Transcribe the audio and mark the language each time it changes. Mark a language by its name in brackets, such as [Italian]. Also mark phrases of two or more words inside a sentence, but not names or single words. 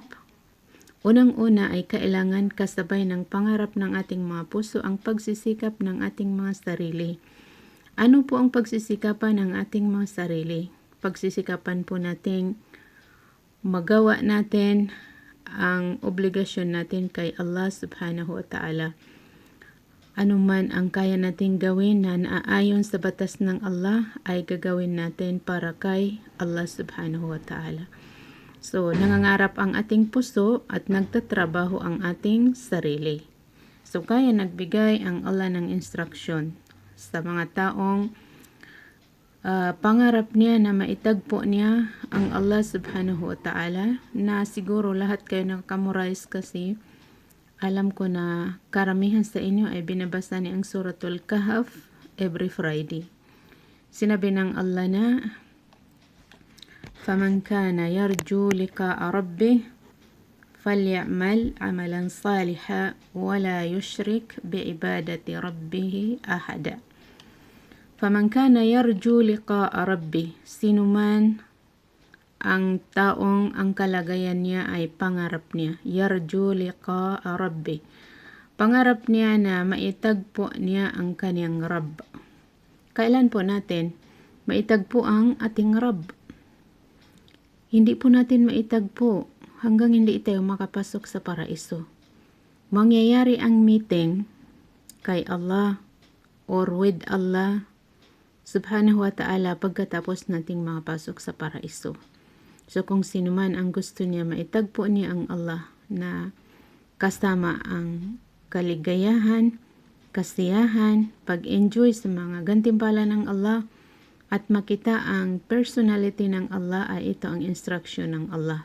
[Filipino] Unang-una ay kailangan kasabay ng pangarap ng ating mga puso ang pagsisikap ng ating mga sarili. Ano po ang pagsisikapan ng ating mga sarili? Pagsisikapan po nating magawa natin ang obligasyon natin kay Allah [Arabic] سبحانه وتعالى. [Filipino] Ano man ang kaya nating gawin na naaayon sa batas ng Allah, ay gagawin natin para kay Allah [Arabic] سبحانه وتعالى. [Filipino] So, nangangarap ang ating puso at nagtatrabaho ang ating sarili. So, kaya nagbigay ang Allah ng instruction sa mga taong pangarap niya na maitagpo niya ang Allah [Arabic] سبحانه وتعالى, [Filipino] na siguro lahat kayo nakamurize kasi alam ko na karamihan sa inyo ay binabasa ni ang Suratul Kahf [English] every Friday. [Filipino] Sinabi ng Allah na, [Arabic] فَمَنْ كَانَ يَرْجُو لِقَاءَ رَبِّهِ فَلْيَعْمَلْ عَمَلًا صَالِحًا وَلَا يُشْرِكْ بِعِبَادَةِ رَبِّهِ أَحَدًا. فَمَنْ كَانَ يَرْجُو لِقَاءَ رَبِّهِ, [Filipino] sinuman ang taong ang kalagayan niya ay pangarap niya. [Arabic] يرجو لقاء ربي. [Filipino] Pangarap niya na maitagpo niya ang kaniyang Rabb. Kailan po natin maitagpo ang ating Rabb? Hindi po natin maitagpo hanggang hindi tayo makapasok sa paraiso. Mangyayari ang meeting kay Allah [English] or with [Filipino] Allah [Arabic] سبحانه وتعالى [Filipino] pagkatapos nating makapasok sa paraiso. So kung sino man ang gusto niya, maitagpo niya ang Allah na kasama ang kaligayahan, kasiyahan, pag-enjoy sa mga gantimpala ng Allah at makita ang personality ng Allah, ay ito ang instruction ng Allah.